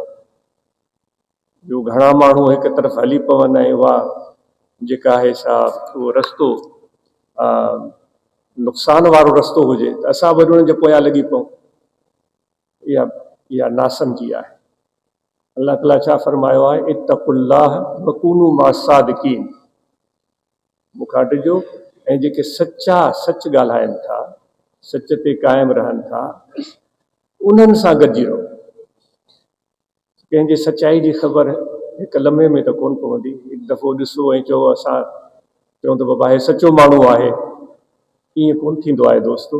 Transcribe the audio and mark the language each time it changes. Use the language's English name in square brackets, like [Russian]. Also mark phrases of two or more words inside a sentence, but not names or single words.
[Sindhi] ॿियो घणा माण्हू हिकु तरफ़ हली पवनि ऐं उहा जेका आहे सा उहो रस्तो नुक़सान वारो रस्तो हुजे त असां वरी उन्हनि जे पोयां लॻी पऊं, इहा नासमझी आहे। अल्लाह ताला छा फरमायो आहे, [Arabic] اتقوا الله وكونوا مع الصادقين, [Sindhi] मूंखां डिॼो ऐं जेके सचा सच ॻाल्हाइनि था, सच ते क़ाइमु रहनि था, उन्हनि सां गॾिजी रहो। कंहिंजे सचाई जी ख़बर हिकु लम्हे में त कोन पवंदी। हिकु दफ़ो ॾिसो ऐं चओ असां चऊं त बाबा हे सचो माण्हू आहे, ईअं कोन थींदो आहे दोस्तो।